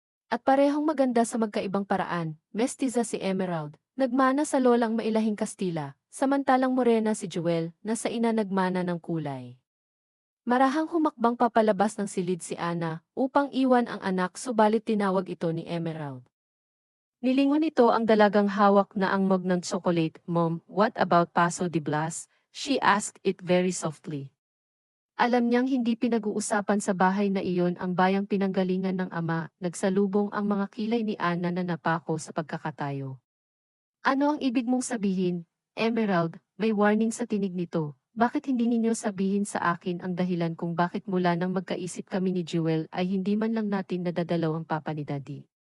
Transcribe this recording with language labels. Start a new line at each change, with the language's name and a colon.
Filipino: At parehong maganda sa magkaibang paraan, mestiza si Emerald, nagmana sa lolang mailahing Kastila, samantalang morena si Jewel na sa ina nagmana ng kulay. Marahang humakbang papalabas ng silid si Ana upang iwan ang anak subalit tinawag ito ni Emerald. Nilingon nito ang dalagang hawak na ang mug ng chocolate.
English: Mom, what about Paso de Blas? She asked it very softly.
Filipino: Alam niyang hindi pinag-uusapan sa bahay na iyon ang bayang pinanggalingan ng ama, nagsalubong ang mga kilay ni Ana na napako sa pagkakatayo. Ano ang ibig mong sabihin, Emerald? May warning sa tinig nito. Bakit hindi ninyo sabihin sa akin ang dahilan kung bakit mula nang magkaisip kami ni Jewel ay hindi man lang natin nadadalaw ang papa ni Daddy?